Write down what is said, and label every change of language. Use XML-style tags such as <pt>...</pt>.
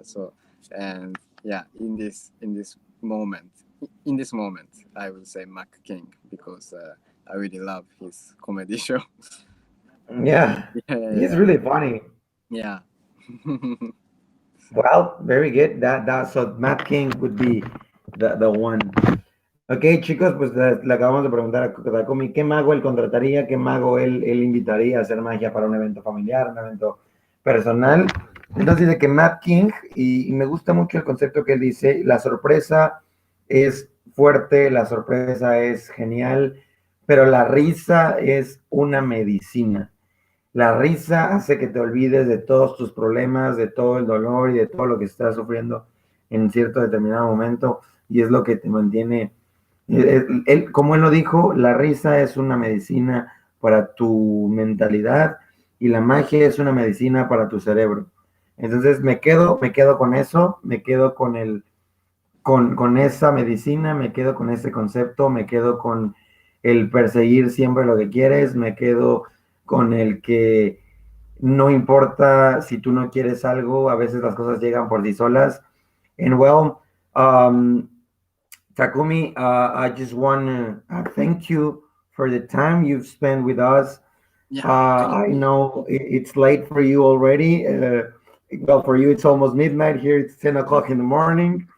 <en>So and yeah, in this moment, I would say Mac King, because I really love his comedy show. Yeah. He's really funny. Yeah. Well, very good. That so Matt King would be the one.</en> <es>Ok, chicos, pues le acabamos de preguntar a Takumi qué mago él contrataría, qué mago él invitaría a hacer magia para un evento familiar, un evento personal. Entonces dice que Matt King, y me gusta mucho el concepto que él dice, la sorpresa es fuerte, la sorpresa es genial, pero la risa es una medicina. La risa hace que te olvides de todos tus problemas, de todo el dolor y de todo lo que estás sufriendo en cierto determinado momento, y es lo que te mantiene. Como él lo dijo, la risa es una medicina para tu mentalidad y la magia es una medicina para tu cerebro. Entonces me quedo con eso, me quedo con esa medicina, me quedo con ese concepto, me quedo con el perseguir siempre lo que quieres, me quedo con el que no importa si tú no quieres algo, a veces las cosas llegan por sí solas.</es> <en>And well, Takumi, I just want to thank you for the time you've spent with us. Yeah. I know it's late for you already. Well, for you, it's almost midnight. Here, it's 10 o'clock in the morning.</en>